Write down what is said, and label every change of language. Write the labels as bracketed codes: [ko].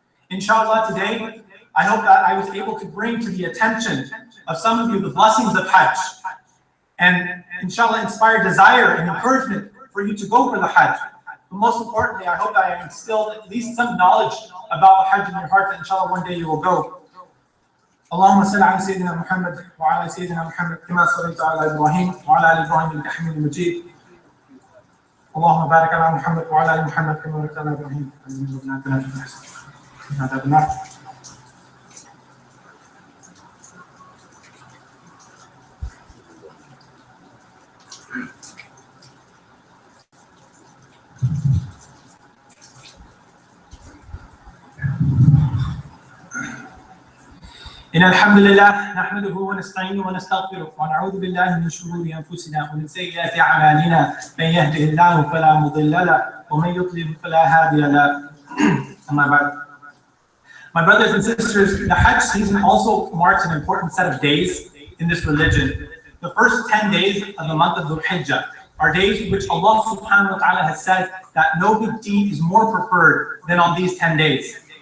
[en] Inshallah, today, I hope that I was able to bring to the attention of some of you the blessings of Hajj. And inshallah, inspire desire and encouragement for you to go for the Hajj. But most importantly, I hope that I instilled at least some knowledge about the Hajj in your heart, that inshallah one day you will go. [ar] اللهم صل على سيدنا محمد وعلى سيدنا محمد كما صليت على ابراهيم وعلى ال ابراهيم انك حميد مجيد. اللهم بارك على محمد وعلى ال محمد كما باركت على ابراهيم انك حميد مجيد. إن الحمد لله نحمده ونستعينه ونستغفره ونعوذ بالله من شرور أنفسنا ومن سيئات أعمالنا من يهده الله فلا مضل له ومن يضلل فلا هادي له. أما بعد. [en] My brothers and sisters, the Hajj season also marks an important set of days in this religion. The first 10 days of the month of Dhul Hijjah are days in which Allah subhanahu wa ta'ala has said that no good deed is more preferred than on these 10 days.